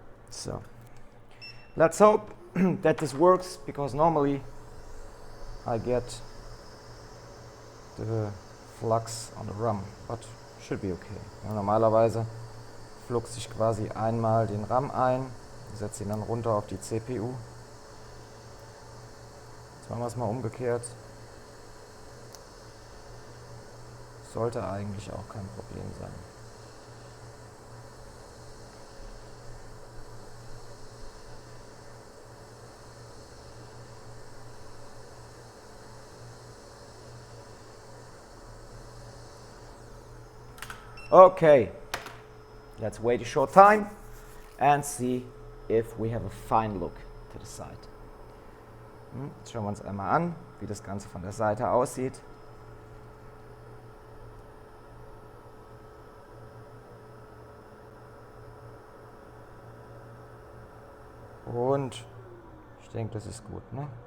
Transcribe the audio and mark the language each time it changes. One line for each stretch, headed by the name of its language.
English: So let's hope that this works, because normally I get the flux on the RAM, but should be okay.
German: Ja, normalerweise fluxe ich quasi einmal den RAM ein, setze ihn dann runter auf die CPU. Jetzt machen wir es mal umgekehrt. Sollte eigentlich auch kein Problem sein.
English: Okay, let's wait a short time and see if we have a fine look to the side.
German: Jetzt schauen wir uns einmal an, wie das Ganze von der Seite aussieht. Und ich denke, das ist gut, ne?